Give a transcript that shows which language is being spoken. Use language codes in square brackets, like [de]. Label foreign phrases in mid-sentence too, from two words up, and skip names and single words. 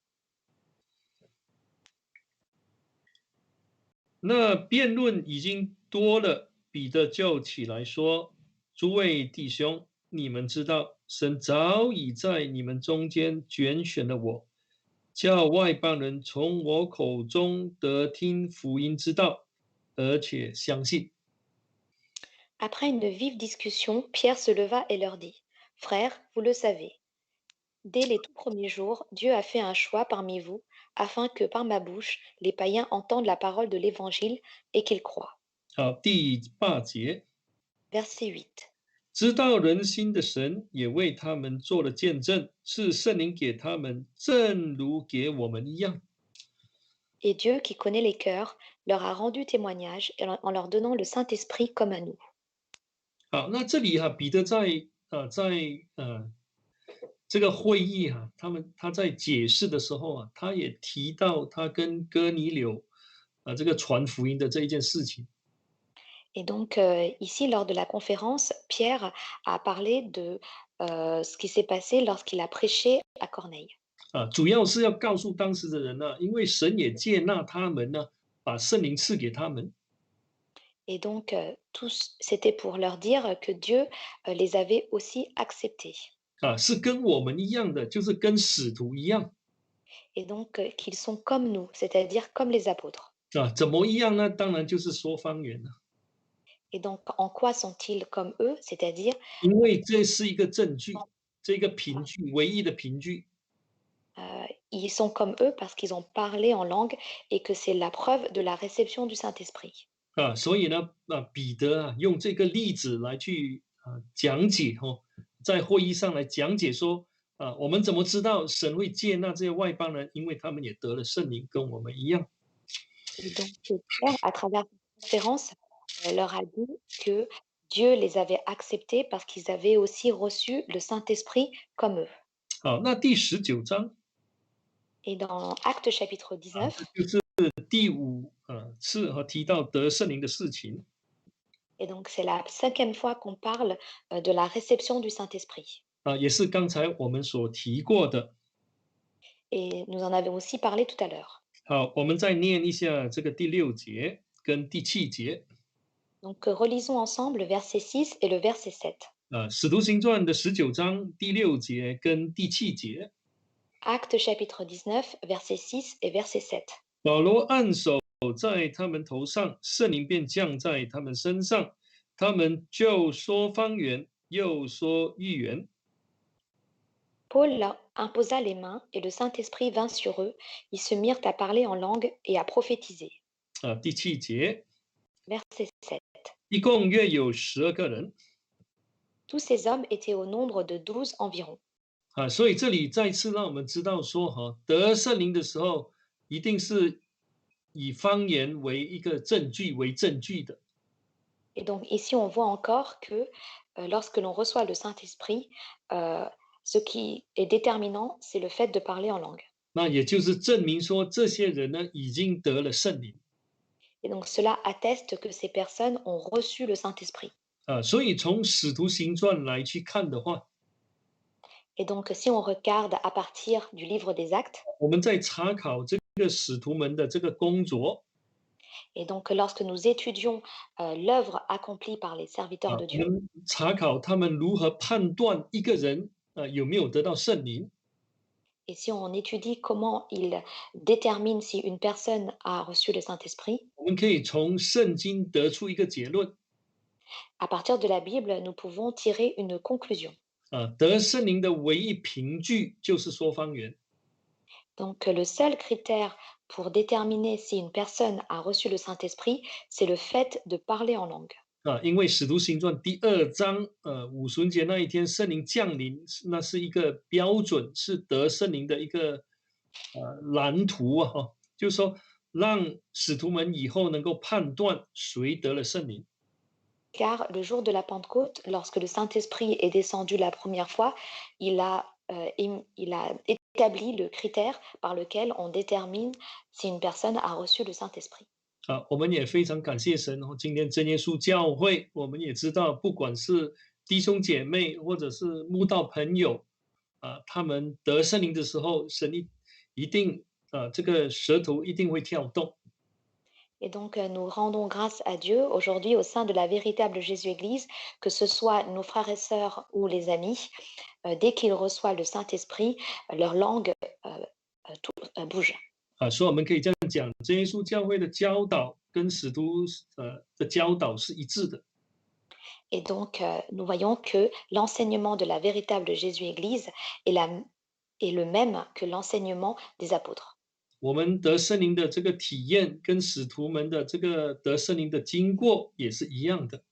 [zh] 那辩论已经多了，彼得就起来说：“诸位弟兄，你们知道，神早已在你们中间拣选了我，叫外邦人从我口中得听福音之道，而且相信。” [fr] Après une vive discussion, Pierre se leva et leur dit, Frères, vous le savez, dès les tout premiers jours, Dieu a fait un choix parmi vous, afin que par ma bouche, les païens entendent la parole de l'Évangile et qu'ils croient. [zh] 好，第8节， [fr] Verset 8. [zh] 知道人心的神也为他们做了见证，是圣灵给他们，正如给我们一样。 [fr] Et Dieu, qui connaît les cœurs, leur a rendu témoignage en leur donnant le Saint-Esprit comme à nous. [zh] 好，那这里彼得在这个会议他在解释的时候他也提到他跟哥尼流这个传福音的这一件事情。 [fr] Et donc, ici, lors de la conférence, Pierre a parlé de ce qui s'est passé lorsqu'il a prêché à Corneille. [zh] 主要是要告诉当时的人因为神也接纳他们把圣灵赐给他们。 [fr] Et donc, c'était pour leur dire que Dieu les avait aussi acceptés. [zh] 是跟我们一样的，就是跟使徒一样。 [fr] Et donc, qu'ils sont comme nous, c'est-à-dire comme les apôtres. [zh] 怎么一样呢？当然就是说方言了。 [fr] Et donc, en quoi sont-ils comme eux? C'est-à-dire, [zh] 因为这是一个证据，这个凭据，唯一的凭据。 [fr] ils sont comme eux parce qu'ils ont parlé en langue et que c'est la preuve de la réception du Saint-Esprit. [zh] 所以呢，彼得用这个例子来去讲解在会议上来讲解说，我们怎么知道神会接纳这些外邦人？因为他们也得了圣灵，跟我们一样。 [fr] Et donc, Pierre, à travers cette conférence, leur a dit que Dieu les avait acceptés parce qu'ils avaient aussi reçu le Saint-Esprit comme eux. [zh] 好，那第19章 [fr] Et dans Actes chapitre 19, [zh] 就是第5次提到得圣灵的事情。 [fr] et donc c'est la 5e fois qu'on parle de la réception du Saint-Esprit. [zh] 也是刚才我们所提过的。 [fr] Et nous en avons aussi parlé tout à l'heure. [zh] 好，我们再念一下这个第6节跟第7节。 [fr] Donc relisons ensemble le verset 6 et le verset 7. [zh] 使徒行传的19章第6节跟第7节。 [fr] Actes chapitre 19, verset 6 et verset 7. [zh] 保罗按手在他们头上，圣灵便降在他们身上，他们就说方言，又说预言。 [fr] Paul leur imposa les mains et le Saint-Esprit vint sur eux. Ils se mirent à parler en langue et à prophétiser. [zh] 第7节， [fr] Verset 7. [zh] 一共约有12个人。 [fr] Tous ces hommes étaient au nombre de 12 environ. [zh] 所以这里再次让我们知道说，得圣灵的时候，一定是以方言为一个证据的。 [fr] Et donc ici, on voit encore que lorsque l'on reçoit le Saint-Esprit, euh, ce qui est déterminant, c'est le fait de parler en langue. [zh] 那也就是证明说，这些人呢已经得了圣灵。 [fr] Et donc cela atteste que ces personnes ont reçu le Saint-Esprit. [zh] 所以从使徒行传来去看的话， [fr] Et donc si on regarde à partir du livre des Actes, [zh] 我们在查考这个使徒们的这个工作， [fr] et donc lorsque nous étudions l'œuvre accomplie par les serviteurs de [zh] 我 [fr] Dieu, [zh] 们查考他们如何判断一个人有没有得到圣灵， [fr] et si on étudie comment ils déterminent si une personne a reçu le Saint-Esprit, [zh] 我们可以从圣经得出一个结论， [fr] à partir de la Bible, nous pouvons tirer une conclusion. [zh] 得圣灵的唯一凭据就是说方言。 [fr] Donc le seul critère pour déterminer si une personne a reçu le Saint-Esprit, c'est le fait de parler en langue. [zh] 因为使徒行传第2章，五旬节那一天圣灵降临，那是一个标准，是得圣灵的一个蓝图啊，就是说让使徒们以后能够判断谁得了圣灵。 [fr] Car le jour de la Pentecôte, lorsque le Saint-Esprit est descendu la première fois, il a établi le critère par lequel on détermine si une personne a reçu le Saint-Esprit. [zh] 我们也非常感谢神今天真耶稣教会，我们也知道，不管是弟兄姐妹或者是慕道朋友，他们得圣灵的时候，神一定这个舌头一定会跳动。 [fr] Et donc, nous rendons grâce à Dieu aujourd'hui au sein de la véritable Jésus-Église, que ce soit nos frères et sœurs ou les amis, dès qu'ils reçoivent le Saint-Esprit, leur langue tout, bouge. [zh] 所以我们可以这样讲，真耶稣教会的教导跟使徒的教导是一致的。 [fr] Et donc, nous voyons que l'enseignement de la véritable Jésus-Église est le même que l'enseignement des apôtres. [zh] 我们得圣灵的这个体验，跟使徒们的这个得圣灵的经过也是一样的。